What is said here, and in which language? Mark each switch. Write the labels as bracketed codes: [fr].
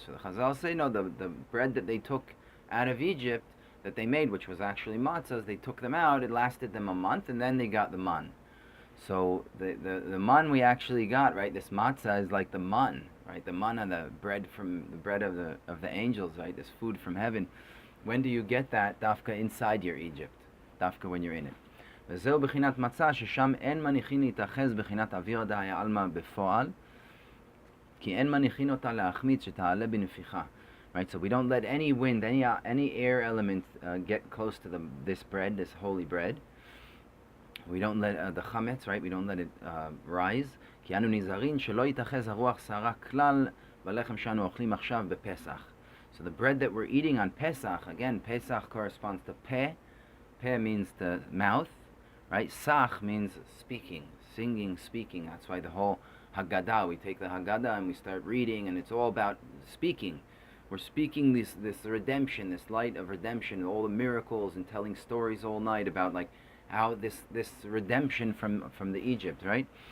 [en] So the Chazal say, no, the bread that they took out of Egypt, that they made, which was actually matzahs, they took them out, it lasted them a month, and then they got the man. So the man we actually got, right, this matzah is like the man, right, the manna, the bread of the angels, right, this food from heaven. When do you get that? Dafka inside your Egypt. Dafka when you're in it. [he] וזהו בחינת מצה ששם אין מניחין להתאחז בחינת אוויר דהי עלמא בפועל כי אין מניחין אותה להחמיץ שתעלה בנפיחה. [en] Right, so we don't let any wind, any air element get close to this bread, this holy bread. We don't let the chametz, right? We don't let it rise. [he] כי אנו נזהרין שלא יתאחז הרוח סערה כלל בלחם שאנו אוכלים עכשיו בפסח. [en] So the bread that we're eating on Pesach, again, Pesach corresponds to peh. Peh means the mouth, right? Sach means speaking, singing, speaking. That's why the whole Haggadah, we take the Haggadah and we start reading, and it's all about speaking. We're speaking this redemption, this light of redemption, all the miracles, and telling stories all night about like how this redemption from the Egypt, right?